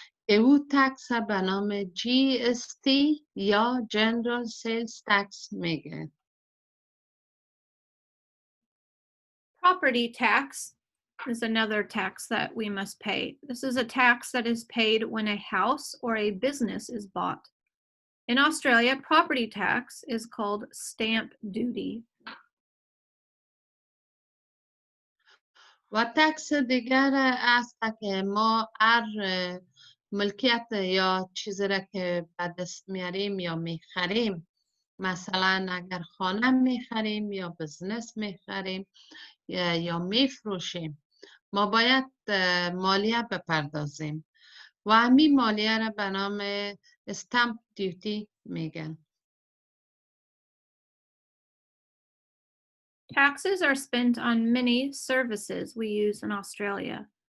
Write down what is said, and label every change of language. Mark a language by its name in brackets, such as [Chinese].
[Persian] او تکس به نام GST یا General Sales Tax میگه. [English] Property tax is another tax that we must pay. This is a tax that is paid when a house or a business is bought. In Australia, property tax is called stamp duty. [Persian] و تکس دیگر است که ما هر ملکیت یا چیزی را که به دست میاریم یا میخریم، مثلا اگر خانه میخریم یا بزنس میخریم یا میفروشیم ما باید مالیه بپردازیم و همین مالیه را به نام استامپ دیوتی میگن. [English] Taxes are spent on many services we use in Australia.